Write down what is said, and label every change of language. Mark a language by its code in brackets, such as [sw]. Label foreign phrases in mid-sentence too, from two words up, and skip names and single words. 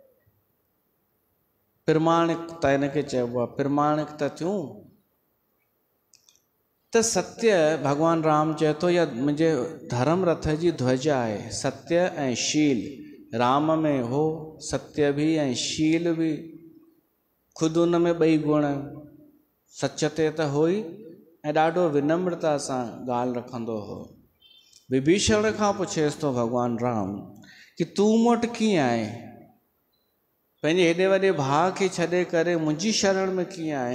[sd] प्रमाणिकता हिनखे चइबो आहे प्रमाणिकता थियूं त सत्य भगवान राम चए थो या मुंहिंजे धर्म रथ जी ध्वजा आहे सत्य ऐं शील राम में हो सत्य भी ऐं शील भी खुद उन में ॿई गुण सच ते त हो ई ऐं ॾाढो विनम्रता सां ॻाल्हि रखंदो हो विभीषण खां पुछेसि थो भगवान राम कि तूं मूं वटि कीअं आहे पंहिंजे हेॾे वॾे भाउ खे छॾे करे मुंहिंजी शरण में कीअं आहे?